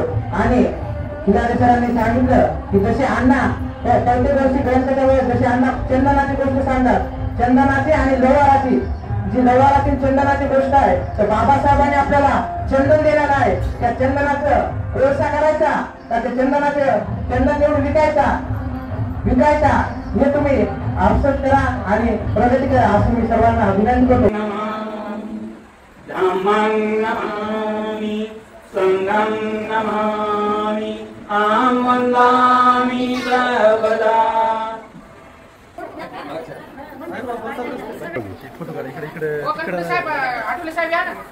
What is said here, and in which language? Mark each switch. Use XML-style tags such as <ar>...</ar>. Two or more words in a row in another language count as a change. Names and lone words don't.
<mr>आणि खिलारे सरांनी सांगितलं की जसे अण्णा प्रत्येक वर्षी गणपतीच्या वेळेस जसे अण्णा चंदनाची गोष्ट सांगतात, चंदनाची आणि लवाराची, जी लवाराची चंदनाची गोष्ट आहे तर बाबासाहेबांनी आपल्याला चंदन दिलेलं आहे. त्या चंदनाचं व्यवसाय करायचा, त्या चंदन एवढं विकायचा हे तुम्ही अवसर करा आणि प्रगती करा असं मी सर्वांना विनंती करतो.</mr> <pi>धम्मं नमामि, संघं नमामि, अहं वन्दामि सर्वदा.</pi> <mr>आठवले साहेब या ना.</mr>